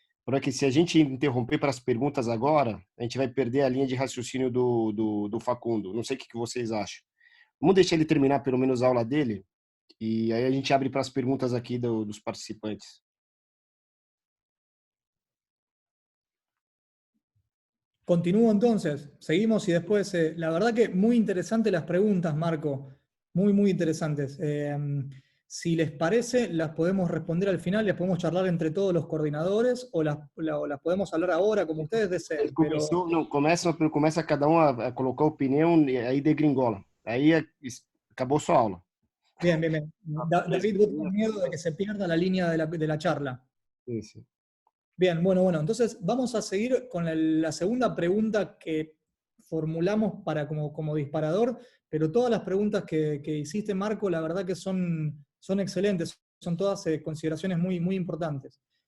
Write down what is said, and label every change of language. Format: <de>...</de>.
<pt>Porque se a gente interromper para as perguntas agora, a gente vai perder a linha de raciocínio do Facundo. Não sei o que vocês acham. Vamos deixar ele terminar pelo menos a aula dele, e aí a gente abre para as perguntas aqui dos participantes.</pt> <es>Continúo entonces, seguimos y después, la verdad que muy interesantes las preguntas, Marco, muy, muy interesantes. Si les parece, las podemos responder al final, las podemos charlar entre todos los coordinadores o las podemos hablar ahora, como ustedes deseen.</es> <pt>Começa cada um a colocar opinião e aí degringola. Aí acabou sua aula.</pt> <es>Bien, bien, bien. David, vos tenés miedo de que se pierda la línea de la charla. Sí, sí. Bien, bueno, entonces vamos a seguir con la segunda pregunta que formulamos para como disparador, pero todas las preguntas que hiciste, Marco, la verdad que son excelentes, son todas consideraciones muy, muy importantes.</es>